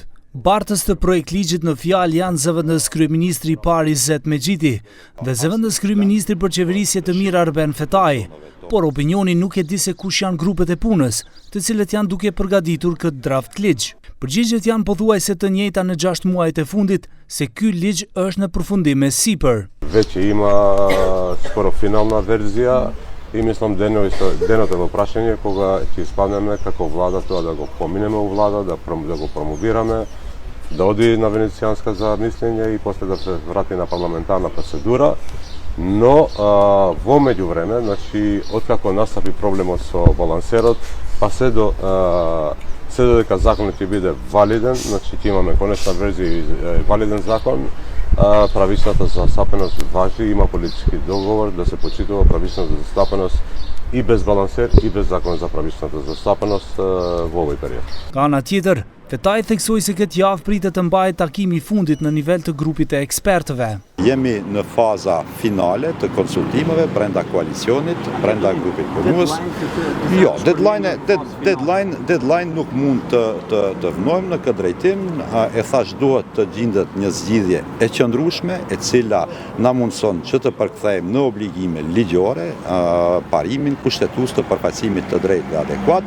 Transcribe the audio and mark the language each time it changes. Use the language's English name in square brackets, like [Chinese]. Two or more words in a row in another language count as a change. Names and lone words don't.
[Albanian] Bartës të projekt ligjit në fjalë janë zëvendës kryeministri i parë Izzet Megjidi dhe zëvendës kryeministri për qeverisje të mirë Arben Fetai, por opinioni nuk e di se kush janë grupet e punës, të cilët janë duke përgatitur këtë draft ligj. Përgjigjet janë pothuajse të njëjta në 6 muajt e fundit, se ky ligj është në përfundim sipër. [Serbian] Već ima skoro finalna verzija i mislim [Macedonian] деното прашање кога ќе испаднеме како влада тоа да го поминеме у влада, да го промовираме, да оди на венецијанска за мислење и после да се врати на парламентарна процедура. Но во меѓувреме, значи откако настапи проблемот со балансерот, па се додека законот ќе биде валиден, значи ќе имаме конечна верзија и валиден закон, правичната застапеност важи, има политички договор да се почитува правичната застапеност и без балансер и без закон за правичната застапеност во овој период. [Albanian] Ka ana tjetër, Fetai theksoi se këtë javë pritet të mbahet takimi i fundit në nivel të grupit të ekspertëve. Jemi në faza finale të konsultimeve brenda koalicionit, brenda grupit punës. Jo, deadline nuk mund të vënojmë në këtë drejtim, e thash duhet të gjendet një zgjidhje e qëndrueshme, e cila na mundson që të përkthejmë në obligime ligjore parimin kushtetues të përfaqësimit të drejtë dhe adekuat.